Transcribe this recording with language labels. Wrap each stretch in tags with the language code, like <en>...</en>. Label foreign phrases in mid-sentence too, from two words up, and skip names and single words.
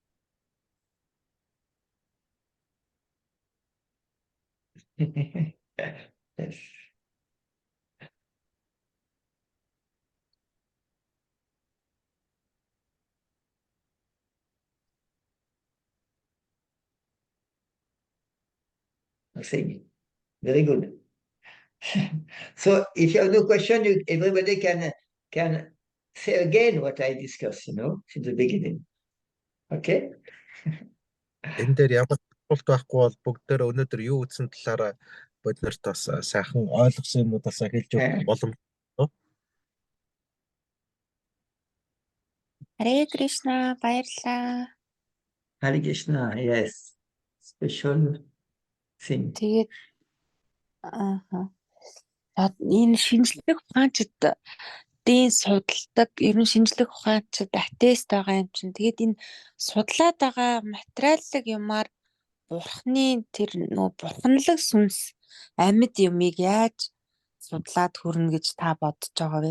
<en>Yes. Nothing. Very good. So if you have no question, everybody can say again what I discussed, since the beginning. Okay?</en> <mn>Энэ дээр ямар асуулт байхгүй бол бүгдээр өнөөдөр юу үзсэн талаараа биднэрт бас сайхан ойлгосон юмудаас хэлж өгөх боломжтой. Харе Кришна, баярлалаа.</mn> <en>Hare Krishna, yes. Special thing.</en> <mn>Тэгээд энэ шинжлэх ухаанчид дийн судалдаг, ер нь шинжлэх ухаанчид атеист байгаа юм чинь. Тэгээд энэ судлаад байгаа материаллык юмар бурхны тэр бурханлаг сүнс амьд юмыг яаж судлаад хүрнэ гэж та бодож байгаа вэ?</mn>